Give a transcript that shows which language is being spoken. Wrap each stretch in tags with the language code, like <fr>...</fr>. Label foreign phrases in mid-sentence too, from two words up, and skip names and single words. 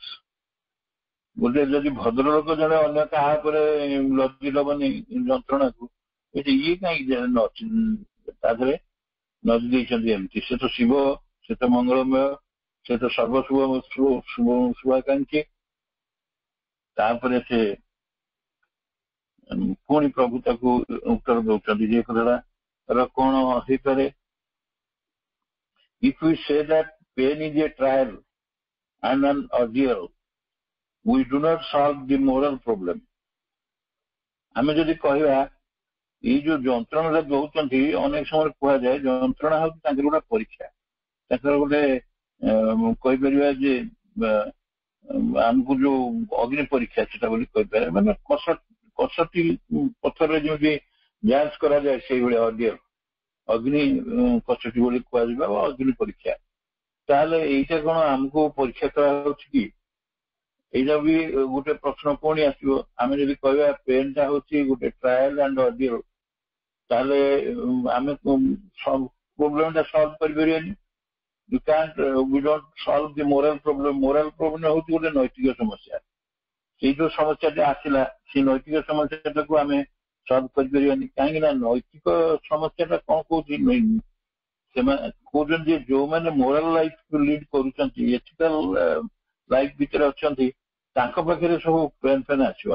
<or>ଗୋଟେ ଯଦି ଭଦ୍ରଲୋକ ଜଣେ ଅନ୍ୟ କାହା ଉପରେ ଲଦି ଦବନି ଯନ୍ତ୍ରଣାକୁ, ଏଠି ଇଏ କାହିଁକି ତା ଦେହରେ ନଦୀ ଦେଇଛନ୍ତି ଏମିତି? ସେ ତ ଶିବ, ସେ ତ ମଙ୍ଗଳମୟ, ସେ ତ ଶୁଭାକାଂକ୍ଷୀ। ତାପରେ ସେ ପୁଣି ପ୍ରଭୁ ତାକୁ ଉତ୍ତର ଦଉଛନ୍ତି ଯେ କଥାଟା କଣ ହେଇପାରେ?</or> <en>If we say that pain is a trial and an ordeal, we do not solve the moral problem.</en> <or>ଆମେ ଯଦି କହିବା ଏଇ ଯୋଉ ଯନ୍ତ୍ରଣାଟା ଦଉଛନ୍ତି, ଅନେକ ସମୟରେ କୁହାଯାଏ ଯନ୍ତ୍ରଣା ହଉଛି ତାଙ୍କର ଗୋଟେ ପରୀକ୍ଷା, ତାଙ୍କର ଗୋଟେ କହିପାରିବା ଯେ ଆମକୁ ଯୋଉ ଅଗ୍ନି ପରୀକ୍ଷା ସେଟା ବୋଲି କହିପାରିବା, ମାନେ କଷଟି ପଥରରେ ଯେମିତି ଯାଞ୍ଚ କରାଯାଏ ସେଇଭଳିଆ ଅଡିଓ ଅଗ୍ନି କଷଟି ବୋଲି କୁହାଯିବା ବା ଅଗ୍ନି ପରୀକ୍ଷା। ତାହେଲେ ଏଇଟା କଣ ଆମକୁ ପରୀକ୍ଷା କରାଯାଉଛି କି? এইটা ବି ଗୋଟେ ପ୍ରଶ୍ନ ପୁଣି ଆସିବ। ଆମେ ଯଦି କହିବା ପେନ୍ଟା ହଉଛି ଗୋଟେ</or> <en>trial and ordeal,</en> <or>ତାହେଲେ ଆମେ ପ୍ରୋବ୍ଲେମଟା ସଲ୍ଭ କରିପାରିବାନି।</or> <en>You can't, we don't solve the moral problem. Moral problem</en> <or>ହଉଛି ଗୋଟେ ନୈତିକ ସମସ୍ୟା। ସେଇ ଯୋଉ ସମସ୍ୟାଟା ଆସିଲା, ସେଇ ନୈତିକ ସମସ୍ୟାଟାକୁ ଆମେ ସଲ୍ଭ କରିପାରିବାନି। କାହିଁକି ନା ନୈତିକ ସମସ୍ୟାଟା କଣ କହୁଛି, ସେମାନେ କହୁଛନ୍ତି ଯେ ଯୋଉମାନେ</or> <en>moral life lead</en> <or>କରୁଛନ୍ତି,</or> <en>ethical life</en> <or>ଭିତରେ ଅଛନ୍ତି, ତାଙ୍କ ପାଖରେ ସବୁ ପେନ୍ ଫେନ୍ ଆସିବନି।</or>